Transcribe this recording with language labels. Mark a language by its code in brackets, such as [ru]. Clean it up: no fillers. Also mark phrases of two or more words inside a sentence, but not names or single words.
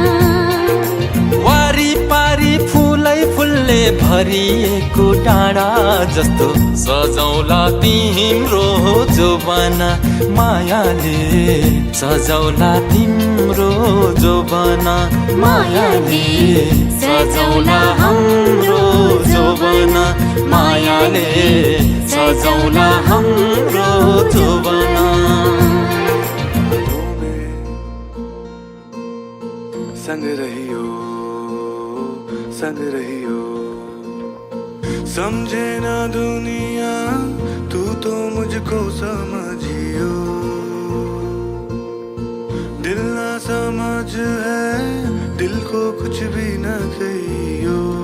[ne] वारिपारि फुलै फुलले भरिएको डाँडा जस्तो सजौला तिम्रो जोवन मायाले सजौला तिम्रो जोवन मायाले सजौला हाम्रो जोवन मायाले सजौला हाम्रो जोवन [hi] संग रहियो संग रहियो समझे ना दुनिया तू तो मुझको समझियो समझ है दिल को कुछ भी न कहियो